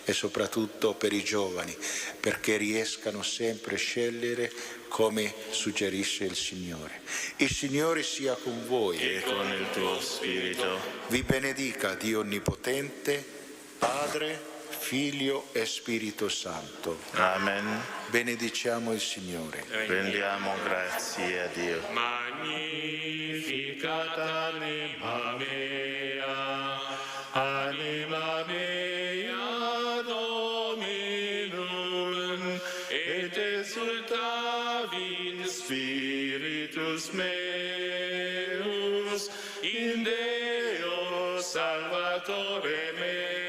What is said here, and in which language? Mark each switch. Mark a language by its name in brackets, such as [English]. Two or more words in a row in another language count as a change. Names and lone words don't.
[Italian] e soprattutto per i giovani, perché riescano sempre a scegliere come suggerisce il Signore. Il Signore sia con voi e con il tuo spirito. Vi benedica Dio Onnipotente, Padre, Figlio e Spirito Santo. Amen. Benediciamo il Signore. Rendiamo grazie a Dio. [Latin] Magnificat anima mea, anima mea Dominum, et exultavi in spiritus meus, in Deo Salvatore meo.